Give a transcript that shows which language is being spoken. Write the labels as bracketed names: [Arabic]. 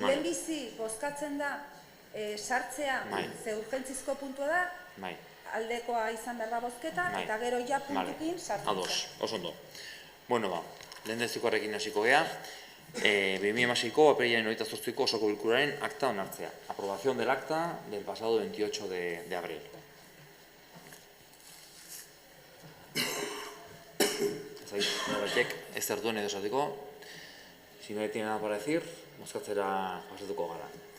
[Basque] Lehenbizi bozkatzen da sartzea ze urgentzizko puntua da, aldekoa izan behar da bozketa, eta gero puntukin sartzen. Ados, oso ondo. Lehendezikoarekin hasiko gea. 2006ko apirilaren 28ko osoko bilkuraren akta onartzea. [Spanish] Aprobación del acta del pasado 28 de abril. [Basque] Norbaitek ez duen edo esateko. [Spanish] Si no tiene nada para decir, [Basque] bozkatzera pasatuko gara.